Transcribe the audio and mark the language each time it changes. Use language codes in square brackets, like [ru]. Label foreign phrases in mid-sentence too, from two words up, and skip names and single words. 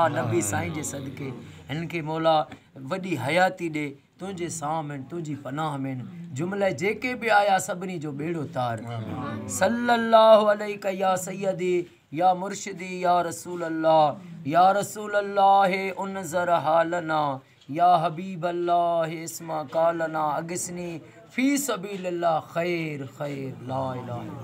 [sd] नबी साईं जे सदके हिननि खे मौला वॾी हयाती ॾे तुंहिंजे साम में तुंहिंजी पनाह में। जुमिला जेके बि आया सभिनी जो बेड़ो तार। [ar] صلى الله عليك يا سيدي يا مرشدي يا رسول الله انظر حالنا يا حبيب الله اسمع قالنا أغثني في سبيل الله خير خير لا إله